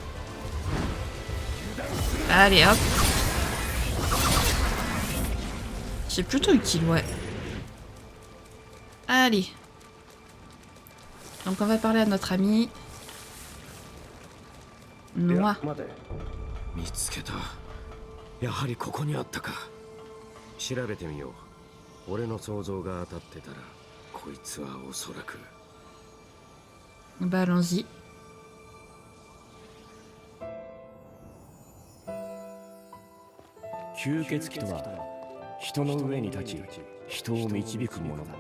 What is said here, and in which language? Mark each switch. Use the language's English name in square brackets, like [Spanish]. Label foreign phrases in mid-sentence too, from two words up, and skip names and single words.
[French] Allez hop. C'est plutôt utile, ouais. Allez. Donc on va parler à notre ami. Noah. [Japanese] 見つけた。やはりここにあったか。調べてみよう。俺の想像が当たってたら、こいつはおそらく。 [French] Allons-y. [Japanese] 吸血鬼とは人の上に立ち人を導くものだ。